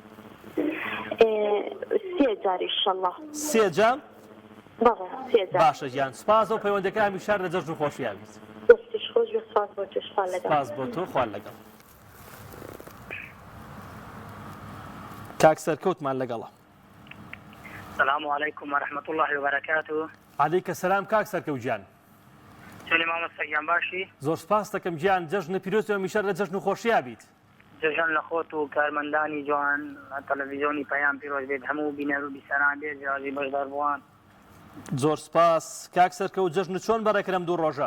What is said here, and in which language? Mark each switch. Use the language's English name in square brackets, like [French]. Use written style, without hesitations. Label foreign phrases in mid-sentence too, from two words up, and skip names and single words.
[Central Kurdish] 3 جار ئینشەڵڵا 3 جام بەڵێ 3 جار باشە گیان سپاس و پەیوەندەکە هەمیشار لە جەژن و خۆشییا بیت دەستیش خۆش بێ سپاس بۆ توش خوا لەگەڵ سپاس بۆ تۆ خوار لەگەڵ کاک سەرکەوتمان لەگەڵە [Arabic] السلام عليكم ورحمة الله وبركاته. عەلەیکە سەلام [Central Kurdish] کاک سەرکەوت گیان چۆنی مامۆستاگیان باشی؟ زۆر سپاس دەکەم گیان جەژنە پیرۆز هەمیشار لە جەژن و خۆشییا بیت جەژن لە خۆت و کارمەندانی جوان تەلەڤیزیۆنی پەیام پیرۆز بێت هەموو بینەر و بیسەران بێت جیاوازی بەشدار بووان زۆر سپاس کاک سەرکەوت جەژن چۆن بەڕێکرم دوو ڕۆژە